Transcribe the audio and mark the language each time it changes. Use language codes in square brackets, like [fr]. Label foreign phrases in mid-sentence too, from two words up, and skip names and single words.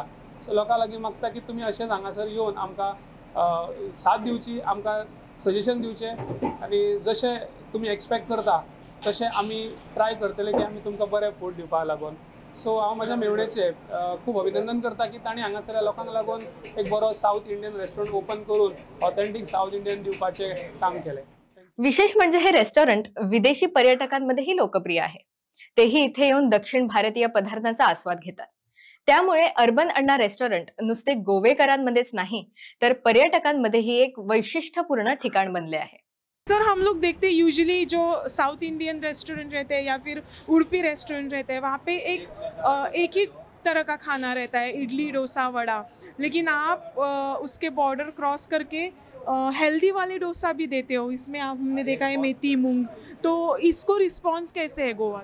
[kok] सो लोकां लागीं मागता की तुमी अशेंच हांगासर येवन आमकां साथ दिवची, आमकां सजेशन दिवचें आनी जशें तुमी एक्सपेक्ट करता तशें आमी ट्राय करतले की आमी तुमकां बरें फूड दिवपाक लागून. सो हांव म्हाज्या मेवणेचें खूब अभिनंदन करता की तांणी हांगासरल्या लोकांक लागून एक बरो [en] South Indian restaurant open [kok] करून [en] authentic South Indian [kok] दिवपाचें काम केलें. [mr] विशेष म्हणजे हे रेस्टॉरंट विदेशी पर्यटकांमध्येही लोकप्रिय आहे. तेही इथे येऊन दक्षिण भारतीय पदार्थांचा आस्वाद घेतात. त्यामुळे अर्बन अण्णा रेस्टॉरंट नुसते गोवेकरांमध्येच नाही तर पर्यटकांमध्येही एक वैशिष्ट्यपूर्ण ठिकाण बनले आहे. [hi] सर, हम लोग देखते हैं यूजुअली जो [en] South Indian restaurant [hi] रहते हैं या फिर उड़पी रेस्टोरेंट रहते हैं, वहाँ पे एक ही तरह का खाना रहता है, इडली डोसा वड़ा. लेकिन आप उसके [en] border cross [hi] करके हेल्दी वाले डोसा भी देते हो. इसमें हमने देखा है मेथी मूंग. तो इसको रिस्पॉन्स कैसे है गोवा?